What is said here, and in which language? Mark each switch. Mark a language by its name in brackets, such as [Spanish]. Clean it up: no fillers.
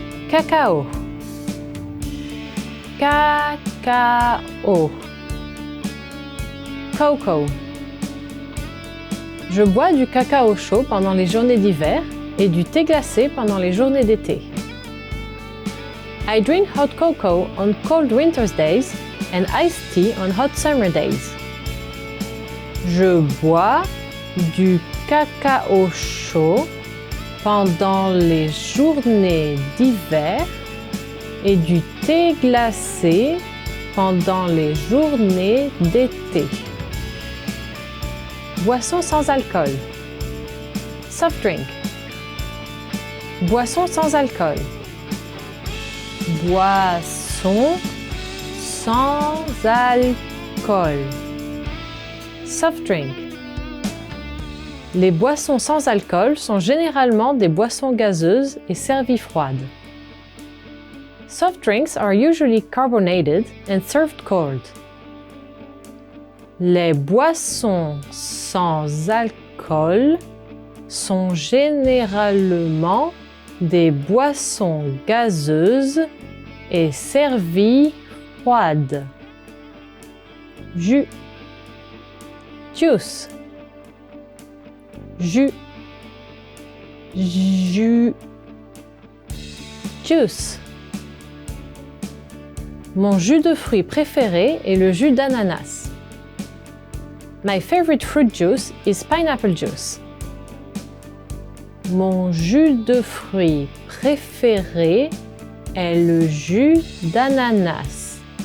[French] Cacao. Cacao. [English] Cocoa. [French] Je bois du cacao chaud pendant les journées d'hiver et du thé glacé pendant les journées d'été. [English] I drink hot cocoa on cold winter's days and iced tea on hot summer days. [French] Je bois du cacao chaud pendant les journées d'hiver et du thé glacé pendant les journées d'été. Boisson sans alcool. [English] Soft drink. [French] Boisson sans alcool. Boisson sans alcool. [English] Soft drink. [French] Les boissons sans alcool sont généralement des boissons gazeuses et servies froides. [English] Soft drinks are usually carbonated and served cold. [French] Les boissons sans alcool sont généralement des boissons gazeuses et servies froides. Jus. Juice. Jus. Jus. Juice. Mon jus de fruits préféré est le jus d'ananas. [English] My favorite fruit juice is pineapple juice. [French] Mon jus de fruits préféré est le jus d'ananas.